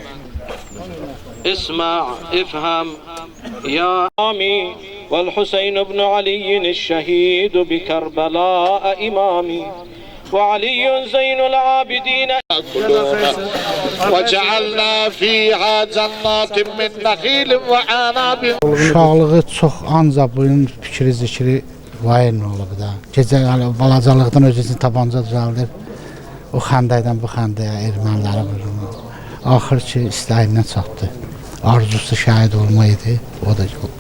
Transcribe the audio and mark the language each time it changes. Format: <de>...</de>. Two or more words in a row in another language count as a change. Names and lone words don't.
<ar>اسمع افهم يا امي والحسين بن علي الشهيد بكربلاء امامي وعلي زين العابدين وجعلنا فيها جنات من نخيل وعناب.</ar> <az>Uşaqlığı çox ancaq bunun fikri zikri vayin olub da. Gecə balacalıqdan özünü tabanca düzəldir. O xəndəkdən bu xəndəyə erməniləri vurur. Axır ki istəyindən çatdı. Arzusu şəhid olma idi, o da oldu.</az>